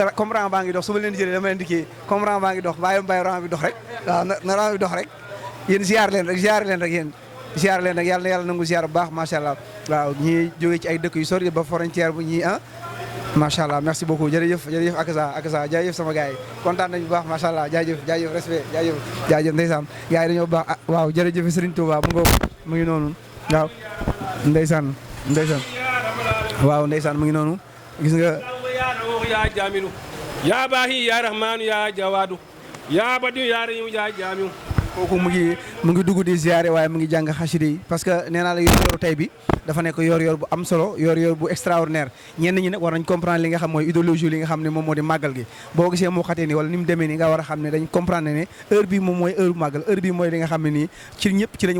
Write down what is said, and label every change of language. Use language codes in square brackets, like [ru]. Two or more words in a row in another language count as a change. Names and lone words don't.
[wo] nga comme rang baa ngi dox su ma leen jëlee dama leen di kii comme rang baa ngi dox bàyyi rang bi dox rek waaw na rang bi dox rek yéen ziar leen rek yéen ziar leen rek yàlla na yàlla nangu ziar bu baax [ar] ما شاء الله [wo] waaw ñii jógee ci ay dëkk yu sori ba frontière bu ñii [ar] ما شاء الله [fr] merci beaucoup [wo] jërëjëf Akasa jaajëf sama gars yi kontaan nañu bu baax [ar] ما شاء الله [wo] jaajëf respect jaajëf ndeysaan gars yi dañoo baax waaw jërëjëf Serigne Touba mu ngi noonu waaw ndeysaan waaw ndeysaan mu ngi noonu gis nga [ar] يا جميل يا باهي يا رحمن يا جواد يا بديع يا رحيم يا جامع [wo] kooku mu ngi dugg di ziare waaye mu ngi jàng xasida yi [fr] parce que [wo] nee naa la yoor tey bi dafa nekk yor bu am solo yor bu extraordinaire ñenn ñi nag war nañ comprendre li nga xam mooy idéologie li nga xam ne moom moo di màggal gi boo gisee moo xatee nii wala ni mu demee nii nga war a xam ne dañ comprendre ne heure bi moom mooy heure màggal heure bi mooy li nga xam ne nii ci ñëpp ci lañ